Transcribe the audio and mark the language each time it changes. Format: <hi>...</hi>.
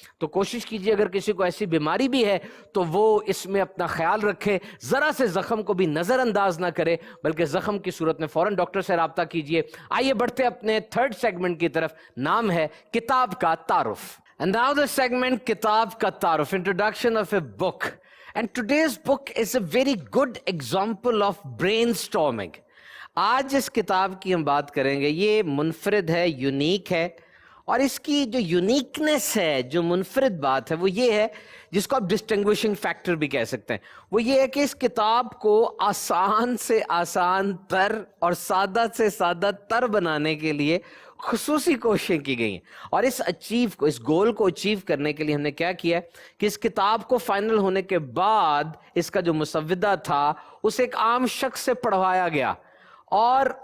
<ur>تو کوشش کیجیے اگر کسی کو ایسی بیماری بھی ہے تو وہ اس میں اپنا خیال رکھے، ذرا سے زخم کو بھی نظر انداز نہ کرے، بلکہ زخم کی صورت میں فوراً ڈاکٹر سے رابطہ کیجیے۔ آئیے بڑھتے اپنے 3rd سیگمنٹ کی طرف، نام ہے کتاب کا تعارف۔</ur> <en>And now the segment</en> <ur>کتاب کا تعارف,</ur> <en>introduction of a book. And today's book is a very good example of brainstorming.</en> <ur>آج اس کتاب کی ہم بات کریں گے، یہ منفرد ہے، یونیک ہے، اور اس کی جو یونیکنس ہے، جو منفرد بات ہے، وہ یہ ہے جس کو آپ ڈسٹنگوشنگ فیکٹر بھی کہہ سکتے ہیں۔ وہ یہ ہے کہ اس کتاب کو آسان سے آسان تر اور سادہ سے سادہ تر بنانے کے لیے خصوصی کوششیں کی گئی ہیں، اور اس گول کو اچیو کرنے کے لیے ہم نے کیا کیا ہے کہ اس کتاب کو فائنل ہونے کے بعد اس کا جو مسودہ تھا اسے ایک عام شخص سے پڑھوایا گیا، اور</ur>